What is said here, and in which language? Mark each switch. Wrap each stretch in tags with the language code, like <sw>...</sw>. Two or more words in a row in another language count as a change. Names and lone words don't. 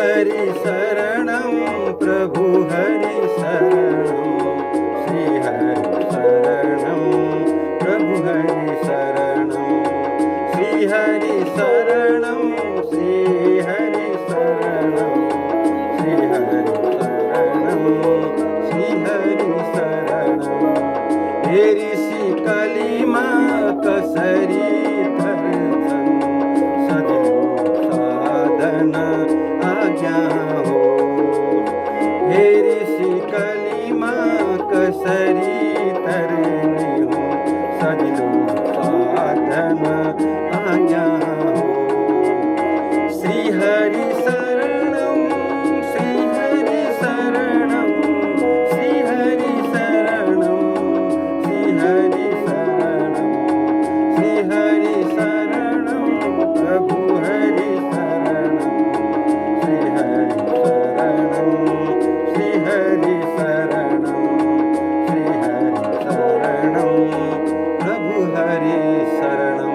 <sa>हरि शरणं प्रभु हरि शरणं श्री हरि शरणं प्रभु हरि शरणं श्री हरि शरणं श्री हरि शरणं श्री हरि शरणं श्री हरि शरणं</sa> <ne>हे ऋषि कलिमा कसरी धरछन् सजिलो साधन आज्ञा हो हे ऋषि कलिमा कसरी तरनी हो सजिलो साधन आज्ञा</ne> <sa>हो श्री हरि शरणं श्री हरि शरणं श्री हरि शरणं श्री हरि शरणं श्री हरि शरणं प्रभु हरि शरणं श्री हरि शरणं श्री हरि शरणं श्री हरि शरणं प्रभु हरि शरणं।</sa>